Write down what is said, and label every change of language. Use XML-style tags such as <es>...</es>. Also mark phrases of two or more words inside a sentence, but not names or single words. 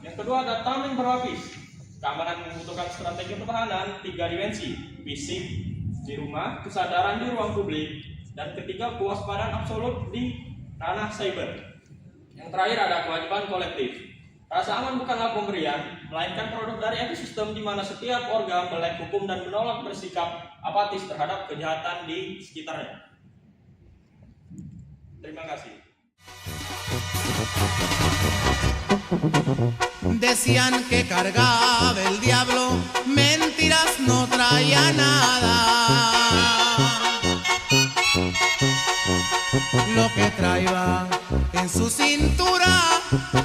<id>Yang kedua ada tameng berlapis. Keamanan membutuhkan strategi pertahanan 3 dimensi, fisik di rumah, kesadaran di ruang publik, dan ketiga kewaspadaan absolut di ranah cyber. Yang terakhir ada kewajiban kolektif. Rasa aman bukanlah pemberian, melainkan produk dari ekosistem di mana setiap organ melek hukum dan menolak bersikap apatis terhadap kejahatan di sekitarnya. Terima kasih.</id> <es>Decían que cargaba el diablo, mentiras no traía nada. Lo que traía en su cintura</es>